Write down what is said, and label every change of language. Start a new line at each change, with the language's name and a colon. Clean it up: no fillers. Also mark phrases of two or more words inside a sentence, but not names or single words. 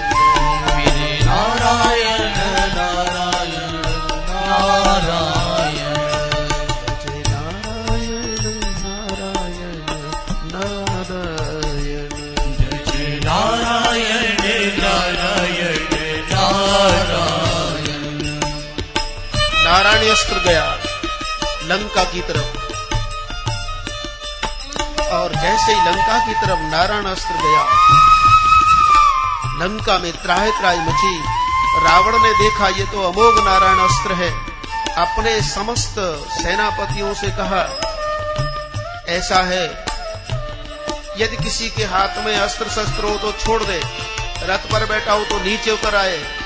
Hindi: मेरे नारायण नारायण नारायण, जय नारायण नारायण नारायण, जय जय नारायण नारायण नारायण। नारायण अस्त्र गया लंका की तरफ, और जैसे ही लंका की तरफ नारायण अस्त्र गया, लंका में त्राहि त्राहि मची। रावण ने देखा ये तो अमोघ नारायण अस्त्र है, अपने समस्त सेनापतियों से कहा ऐसा है, यदि किसी के हाथ में अस्त्र शस्त्र हो तो छोड़ दे, रथ पर बैठा हो तो नीचे उतर आए।